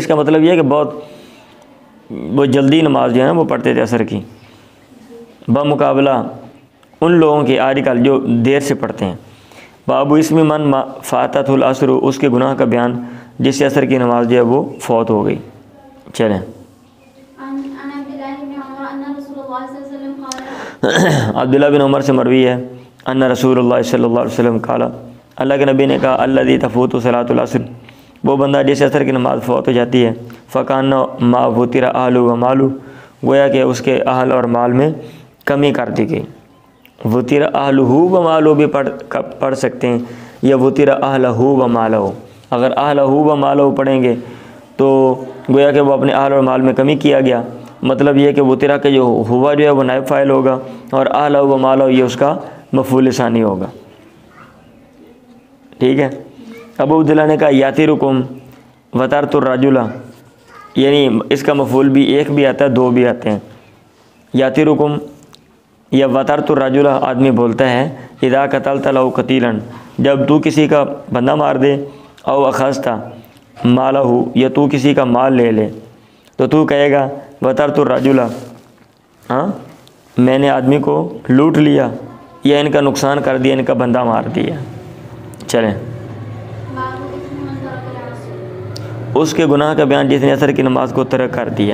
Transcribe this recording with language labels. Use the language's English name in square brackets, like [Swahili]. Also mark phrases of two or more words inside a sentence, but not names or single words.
[Hindi] इसका मतलब ये है कि वो जल्दी नमाज जो है ना वो पढ़ते थे असर की, बमुकाबला उन लोगों के आजकल जो देर से पढ़ते हैं। बाबू इसमें [Arabic] من فاتته العصر, [Hindi] उसके गुनाह का बयान जिससे असर की नमाज जो है वो फौत हो गई। चलें, अब्दुल्लाह बिन उमर से मरवी है, [Arabic] أن رسول الله صلى الله عليه وسلم قال, [Hindi] अल्लाह के नबी ने कहा, [Arabic] الذي تفوته صلاة العصر, [Hindi] वो बंदा जिस असर की नमाज़ फ़ौत हो जाती है, [Arabic] فكأنما وتر أهله وماله, [Hindi] गोया कि उसके अहल और माल में कमी कर दी गई। [Arabic] وتر أهله وماله [Hindi] भी पढ़ सकते हैं, [Arabic] या وتر أهله وماله. [Hindi] अगर [Arabic] أهله وماله [Hindi] पढ़ेंगे तो गोया कि वो अपने अहल और माल में कमी किया गया, मतलब ये कि वुतिरा के जो हुआ जो है वो नायब फ़ाइल होगा, और आहलहू व मालहू ये उसका मफ़ूल सानी होगा, ठीक है। अबू अब्दुल्लाह ने कहा, [Arabic] يتركم وترت الرجل, [Hindi] यानी इसका मफ़ूल भी एक भी आता है, 2 भी आते हैं। यातिरुकुम या [Arabic] وترت الرجل [Hindi] आदमी बोलता है, [Arabic] إذا قتلت له قتيلا, [Hindi] जब तू किसी का बंदा मार दे, [Arabic] أو أخذت ماله, [Hindi] या तू किसी का माल ले ले, तो तू कहेगा [Arabic] وترت الرجل, [Hindi] हाँ मैंने आदमी को लूट लिया या इनका नुकसान कर दिया, इनका बंदा मार दिया। चलें, उसके गुनाह का बयान जिसने असर की नमाज़ को तर्क कर दिया।